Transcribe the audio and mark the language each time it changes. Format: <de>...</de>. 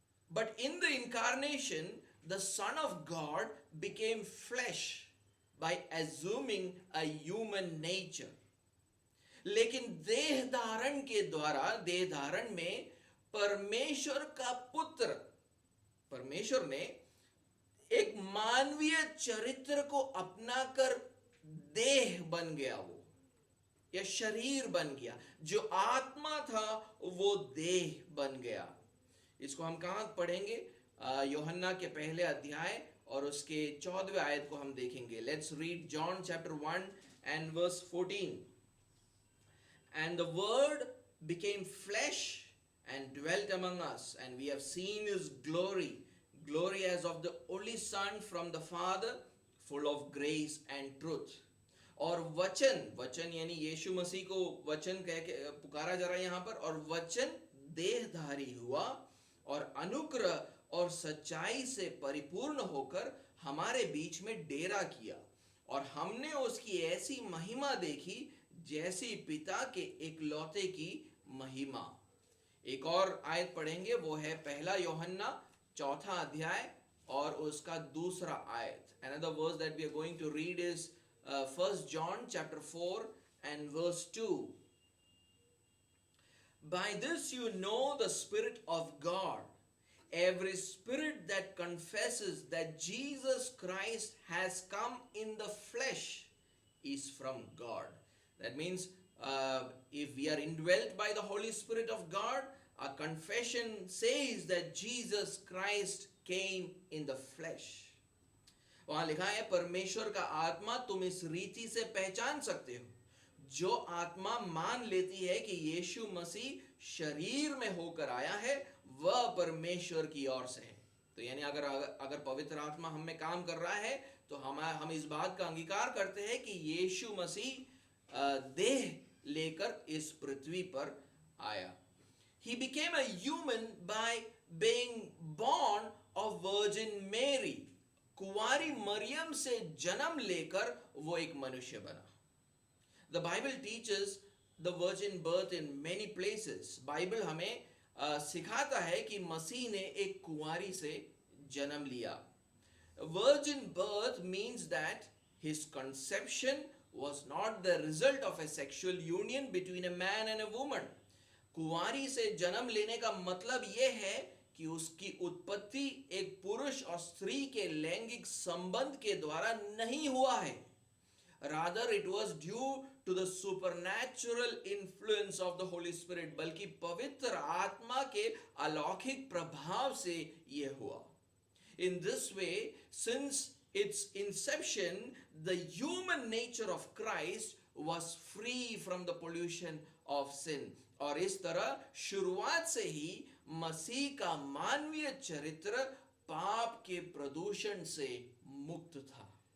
<en>But in the incarnation, the Son of God became flesh by assuming a human nature.</en> <hi>लेकिन देह धारण के द्वारा, देह धारण में परमेश्वर का पुत्र, परमेश्वर ने एक मानवीय चरित्र को अपनाकर देह बन गया, वो या शरीर बन गया. जो आत्मा था वो देह बन गया. इसको हम कहां पढ़ेंगे? यूहन्ना के पहले अध्याय और उसके 14वें आयत को हम देखेंगे.</hi> <en>Let's read John chapter 1 and verse 14. And the word became flesh and dwelt among us, and we have seen his glory, glory as of the only Son from the Father, full of grace and truth.</en> <hi>और वचन यानी यीशु मसीह को वचन कह के पुकारा जा रहा है यहाँ पर. और वचन देहधारी हुआ और अनुग्रह और सच्चाई से परिपूर्ण होकर हमारे बीच में डेरा किया, और हमने उसकी ऐसी महिमा देखी जैसी पिता के एकलौते की महिमा. एक और आयत पढ़ेंगे, वो है पहला यूहन्ना 4 अध्याय और उसका 2 आयत.</hi> <en>Another verse that we are going to read is 1 John chapter 4 and verse 2. By this you know the Spirit of God. Every spirit that confesses that Jesus Christ has come in the flesh is from God. That means if we are indwelt by the Holy Spirit of God, our confession says that Jesus Christ came in the flesh.</en> <hi>वहां लिखा है, परमेश्वर का आत्मा तुम इस रीति से पहचान सकते हो, जो आत्मा मान लेती है कि यीशु मसीह शरीर में होकर आया है, वह परमेश्वर की ओर से है. तो यानी अगर पवित्र आत्मा हम में काम कर रहा है तो हम इस बात का अंगीकार करते हैं कि यीशु मसीह देह लेकर इस पृथ्वी पर आया.</hi> <en>He became a human by being born of Virgin Mary.</en> <hi>कुंवारी मरियम से जन्म लेकर वो एक मनुष्य बना.</hi> <en>The Bible teaches the virgin birth in many places.</en> <hi>Bible हमें सिखाता है कि मसीह ने एक कुंवारी से जन्म लिया.</hi> <en>Virgin birth means that his conception was not the result of a sexual union between a man and a woman.</en> <hi>कुंवारी से जन्म लेने का मतलब यह है कि उसकी उत्पत्ति एक पुरुष और स्त्री के लैंगिक संबंध के द्वारा नहीं हुआ है.</hi> <en>Rather, it was due to the supernatural influence of the Holy Spirit.</en> <hi>बल्कि पवित्र आत्मा के अलौकिक प्रभाव से यह हुआ.</hi> <en>In this way, since its inception, the human nature of Christ was free from the pollution of sin.</en> <hi>और इस तरह शुरुआत से ही मसीह का मानवीय चरित्र पाप के प्रदूषण से मुक्त था.</hi>